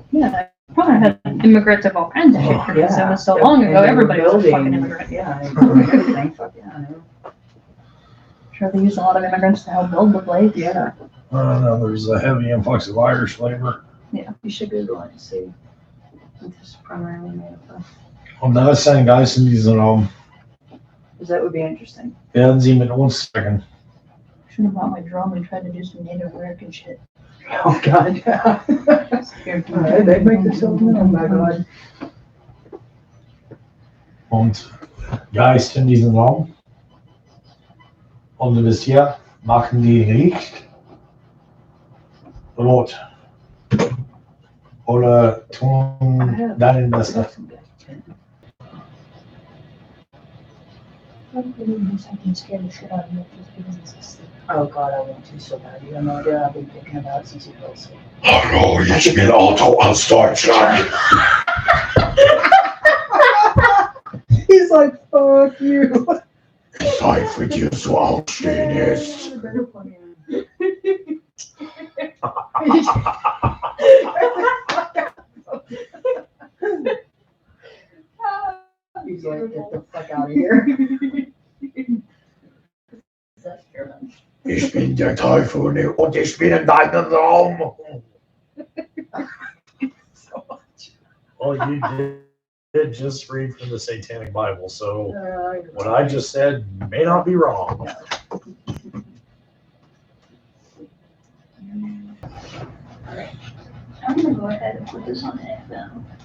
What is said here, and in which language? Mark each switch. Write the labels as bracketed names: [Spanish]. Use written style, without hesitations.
[English] Yeah, probably had immigrants of all kinds of shit because it was so long ago. And they were Everybody was a building- fucking immigrant. Yeah, everything, fuck yeah, I know. Sure, they used a lot of immigrants to help build the place. Yeah. I don't know, there's a heavy influx of Irish labor. Yeah. You should Google it and see. It's primarily made of. [German] Und da ist ein Geist in diesem Raum. [English] Because that would be interesting. [German] Werden Sie mit uns sprechen. [English] Should have brought my drum and tried to do some Native American shit. Oh, God, yeah. They make this up, oh my God. [German] Und Geist in diesem Raum. Und du bist hier, machen die Licht rot. Oder tun deinen Beste. [English] Something scared the shit out of me just because it's asleep. Oh, God, I want to so bad. You have no idea. I've been thinking about it since you fell asleep. [German] Hallo, ich bin Otto aus Deutschland. [English] He's like, fuck you. [German] Zeit für dir zu aufstehen ist. [English] He's like, get the fuck out of here. That's German. [German] Ich bin der Teufel und ich bin in deinem Raum. [English] Well, you did just read from the Satanic Bible, so what I just said may not be wrong. I'm gonna go ahead and put this on FM.